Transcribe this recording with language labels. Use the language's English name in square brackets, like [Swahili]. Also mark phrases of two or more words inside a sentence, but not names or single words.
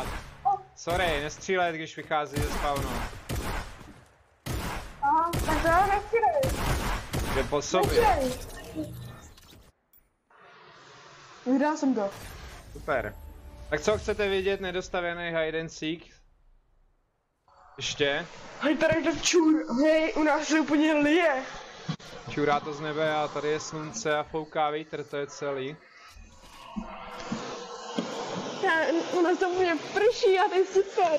[Czech] Sorry, nestřílet, když vychází ze spawnu. Aha, tak to nestřílej. Jde po sobě. Vyhrál jsem to. Super. Tak co chcete vidět, nedostavěný [English] hide and seek? [Czech] Ještě? Hej, tady to čur, hej, u nás se úplně lije. Čurá to z nebe a tady je slunce a fouká vítr, to je celý. U nás to úplně prší a to je super.